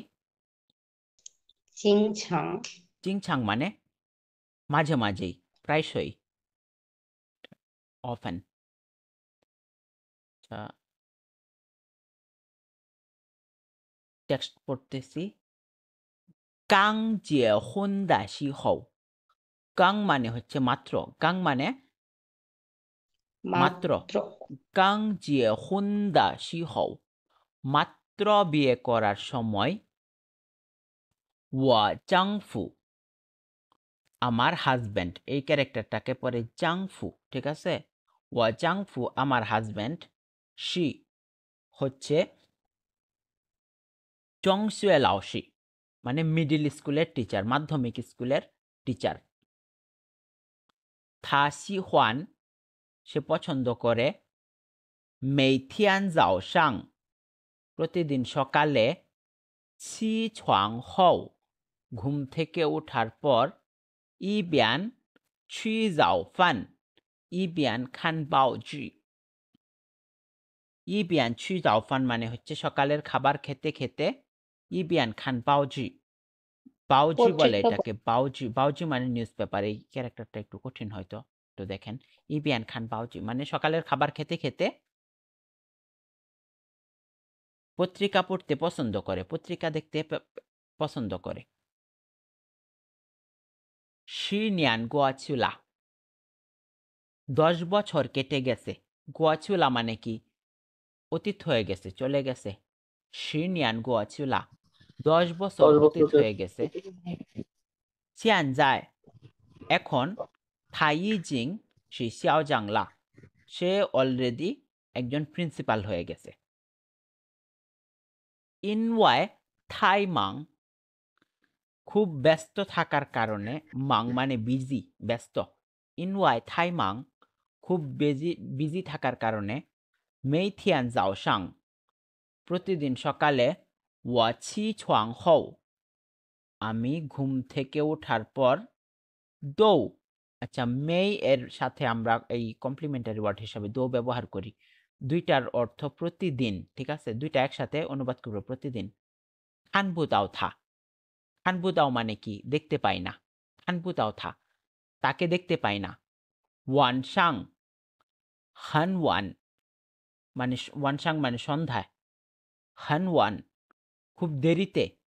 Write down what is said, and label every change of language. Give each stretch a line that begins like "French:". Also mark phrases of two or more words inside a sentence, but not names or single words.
Bangla: 经常 চিংছাং মানে মাঝে মাঝেই, প্রায়শই। often আচ্ছা টেক্সট পড়তেছি
Chinese: 刚结婚的时候
Bangla: গাং মানে হচ্ছে মাত্র গাং মানে মাত্র মাত্র
Chinese: 刚结婚的时候
Bangla: মাত্র বিয়ে করার সময়
Chinese: 我丈夫
Bangla: আমার হাজব্যান্ড এই ক্যারেক্টারটাকে পরে জাংফু ঠিক আছে
Chinese: 我丈夫
Bangla: আমার হাজব্যান্ড সি হচ্ছে
Chinese: 中学老师
Bangla: মানে মিডল স্কুলের টিচার মাধ্যমিক স্কুলের টিচার
Chinese: 他喜欢
Bangla: সে পছন্দ করে
Chinese: 每天早上
Bangla: প্রতিদিন সকালে
Chinese: 起床后
Bangla: ঘুম থেকে ওঠার পর
Chinese: 一边吃早饭一边看报纸一边吃早饭
Bangla: মানে হচ্ছে সকালের খাবার খেতে খেতে
Chinese: 一边看报纸
Bangla: বাউজি বলে পত্রিকা এটাকে বাউজি বাউজি মানে
English: newspaper
Bangla: এই ক্যারেক্টারটা একটু কঠিন হয়তো তো দেখেন
Chinese: 一边看报纸
Bangla: মানে সকালের খাবার খেতে খেতে পত্রিকা পড়তে পছন্দ করে পত্রিকা দেখতে পছন্দ করে
Chinese: 10年过去了
Bangla: 10 বছর কেটে গেছে গোয়াচুলা মানে কি অতীত হয়ে গেছে চলে গেছে
Chinese: 10年过去了
Bangla: 10 বছর 10 অতীত বছর হয়ে গেছে 现在 এখন
Chinese: 他已经是校长了
Bangla: সে অলরেডি একজন প্রিন্সিপাল হয়ে গেছে
Chinese: 因为太忙
Bangla: খুব ব্যস্ত থাকার কারণে মাং মানে বিজি ব্যস্ত
Chinese: 因为太忙
Bangla: খুব বিজি থাকার কারণে
Chinese: 每天早上
Bangla: প্রতিদিন সকালে
Chinese: 我起床后
Bangla: আমি ঘুম থেকে ওঠার পর দৌ আচ্ছা মেই এর সাথে আমরা এই
English: complementary word
Bangla: হিসাবে দৌ ব্যবহার করি দুইটার অর্থ প্রতিদিন ঠিক আছে দুইটা একসাথে অনুবাদ করব প্রতিদিন
Chinese: 看不到他
Bangla: খানবুদাও মানে কি দেখতে পাই না
Chinese: 看不到他
Bangla: তাকে দেখতে পাই না
Chinese: 晚上很晚
Bangla: মানে ওয়ানসাং মানে সন্ধ্যায়
Chinese: 很晚
Bangla: খুব দেরিতে